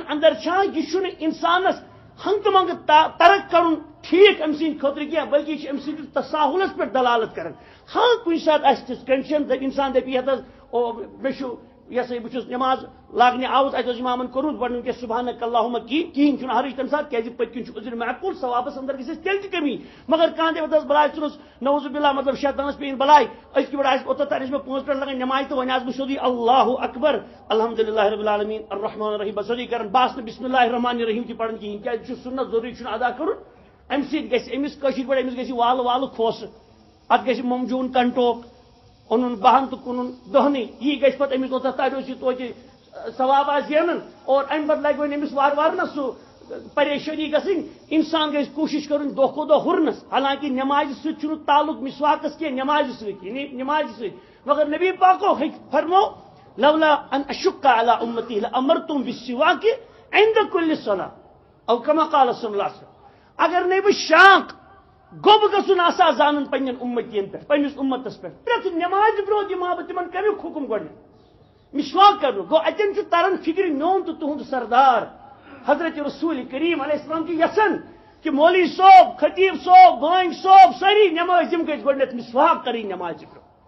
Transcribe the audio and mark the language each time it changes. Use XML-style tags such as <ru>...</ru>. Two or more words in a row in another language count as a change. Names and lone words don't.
<ks>اندر چھا یہِ چھُنہٕ انسانس ہنگتہٕ منگہٕ ترک کرُن ٹھیک أمۍ سٕنٛدِ خٲطرٕ کینٛہہ بلکہ یہِ چھِ أمۍ سٕنٛدِس تساہُلس پٮ۪ٹھ دلالت کران ہاں کُنہِ ساتہٕ آسہِ تِژھ کنڈِشن انسان دپہِ یتھ حظ مےٚ چھُ یہ سا بہٕ چھُس نماز لاگنہِ آوُس اَتہِ اوس اِمامن کوٚرمُت گۄڈٕ وٕنکیٚس</ks> <ar>سبحانک اللہُمہ</ar> <ks>کِہیٖنۍ چھُنہٕ حرج تمہِ ساتہٕ کیازِ پٔتۍ کِنۍ چھُ عذر معقوٗل ثوابس اندر گژھِ اَسہِ تیٚلہِ تہِ کمی مگر کانٛہہ دپہِ حظ بلاے ژھٕنُس</ks> <ar>نعوذ باللہ</ar> <ks>مطلب شیطانس پیٚیِن بلاے أزکہِ پٮ۪ٹھ آسہِ اوٚتتھ تانۍ ٲسۍ مےٚ 5 منٹ لگان نمازِ تہٕ وۄنۍ آسہٕ بہٕ سیوٚدُے</ks> <ar>اللہ اکبر الحمدللہ رب العالمین الرحمن الرحیم</ar> <ks>بہٕ سیوٚدُے کران بہٕ آسہٕ نہٕ</ks> <ar>بسم اللہ الرحمن الرحیم</ar> <ks>تہِ پران کِہیٖنۍ کیازِ چھُ سنت ضروٗری چھُنہٕ ادا کرُن امہِ سۭتۍ گژھِ أمِس کٲشِر پٲٹھۍ أمِس گژھِ والہٕ والہٕ کھوسہٕ اتھ گژھِ مومجوٗن کنٹوک اونُن 12 تہٕ کُنُن 10 یی گژھِ پتہٕ أمِس اوٚتتھ تاریو یہِ توتہِ ثواب آسہِ زینان اور امہِ پتہٕ لگہِ وۄنۍ أمِس وارٕ وارٕ نہ سُہ پریشٲنی گژھٕنۍ انسان گژھِ کوٗشش کرُن دۄہ کھۄتہٕ دۄہ ہُرنس حالانکہ نمازِ سۭتۍ چھُنہٕ تعلق مسواکس کینٛہہ نمازِ سۭتۍ نمازِ سۭتۍ مگر نبی پاکو فرمو</ks> <ar>لولا ان اشق علی امتی لامرتم بالسواک عند كل صلاة او كما قال صلی اللہ علیہ وسلم</ar> <ks>اگر نہ بہٕ شاق گوٚب گژھُن آسا زانن پننٮ۪ن اُمتین پٮ۪ٹھ پننِس اُمتس پٮ۪ٹھ پرٛٮ۪تھ نمازِ برونٛہہ دِمہٕ ہا بہٕ تِمن کمیُک حُکم گۄڈنیتھ مسواک کرنُک گوٚو اتٮ۪ن چھُ تران فکرِ میون تہٕ تُہُنٛد سردار حضرت رسول کریم</ks> <ar>علیہ السلام</ar> <ks>چھِ یژھان کہ مولوی صٲب خطیب صٲب بٲنگ صٲب سٲری نماز یِم گژھِ گۄڈنیتھ مسواک کرٕنۍ نمازِ برونٛہہ</ks>